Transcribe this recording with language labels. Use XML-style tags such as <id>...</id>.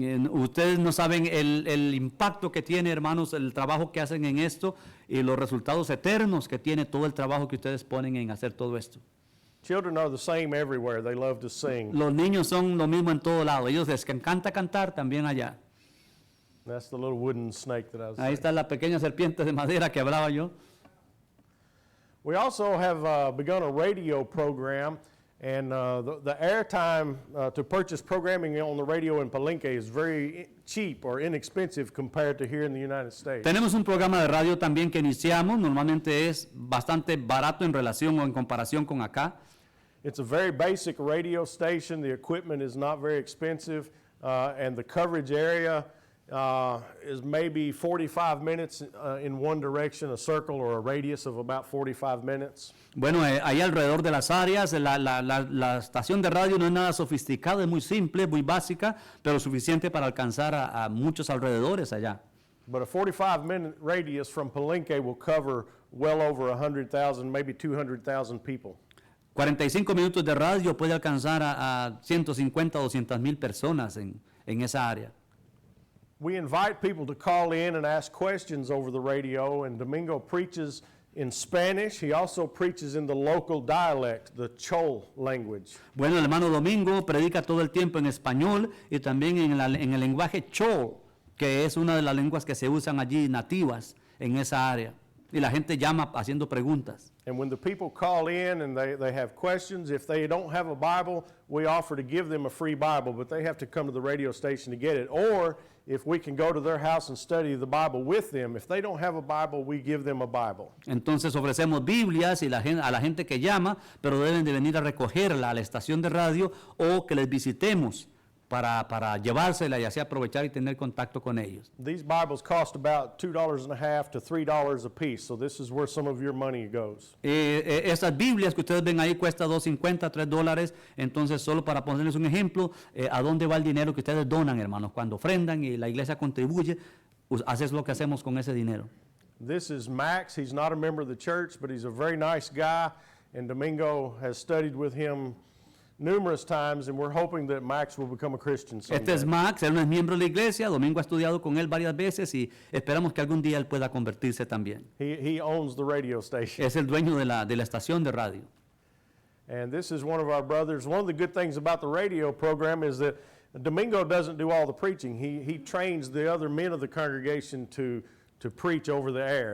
<es>Ustedes no saben el impacto que tiene, hermanos, el trabajo que hacen en esto y los resultados eternos que tiene todo el trabajo que ustedes ponen en hacer todo esto.</es> <en>Children are the same everywhere. They love to sing.</en> <es>Los niños son lo mismo en todo lado. Ellos les encanta cantar también allá.</es> <en>That's the little wooden snake that I was</en> <es>Ahí está la pequeña serpiente de madera que hablaba yo.</es> <en>We also have begun a radio program. And the airtime to purchase programming on the radio in Palenque is very cheap or inexpensive compared to here in the United States.</en> <es>Tenemos un programa de radio también que iniciamos, normalmente es bastante barato en relación o en comparación con acá.</es> <en>It's a very basic radio station, the equipment is not very expensive, and the coverage area is maybe 45 minutes in one direction, a circle or a radius of about 45 minutes.</en> <es>Bueno, ahí alrededor de las áreas, la estación de radio no es nada sofisticada, es muy simple, muy básica, pero suficiente para alcanzar a muchos alrededores allá.</es> <en>But a 45-minute radius from Palenque will cover well over 100,000, maybe 200,000 people.</en> <es>45 minutos de radio puede alcanzar a 150 o 200,000 personas en esa área.</es> <en>We invite people to call in and ask questions over the radio, and Domingo preaches in Spanish. He also preaches in the local dialect, the Chol language.</en> <es>Bueno, el hermano Domingo predica todo el tiempo en español y también en el lenguaje Chol, que es una de las lenguas que se usan allí nativas en esa área. Y la gente llama haciendo preguntas.</es> <en>And when the people call in and they have questions, if they don't have a Bible, we offer to give them a free Bible, but they have to come to the radio station to get it. Or if we can go to their house and study the Bible with them, if they don't have a Bible, we give them a Bible.</en> <es>Entonces ofrecemos Biblias y a la gente que llama, pero deben de venir a recogerla a la estación de radio o que les visitemos para llevársela y así aprovechar y tener contacto con ellos.</es> <en>These Bibles cost about $2.50 to $3 a piece, so this is where some of your money goes.</en> <es>Estas Biblias que ustedes ven ahí cuesta $2.50, $3, entonces solo para ponerles un ejemplo, ¿a dónde va el dinero que ustedes donan, hermanos? Cuando ofrendan y la iglesia contribuye, haces lo que hacemos con ese dinero.</es> <en>This is Max. He's not a member of the church, but he's a very nice guy, and Domingo has studied with him numerous times, and we're hoping that Max will become a Christian someday.</en> <es>Este es Max, él no es miembro de la iglesia, Domingo ha estudiado con él varias veces y esperamos que algún día él pueda convertirse también.</es> <en>He owns the radio station.</en> <es>Es el dueño de la estación de radio.</es> <en>And this is one of our brothers. One of the good things about the radio program is that Domingo doesn't do all the preaching. He trains the other men of the congregation to preach over the air.</en>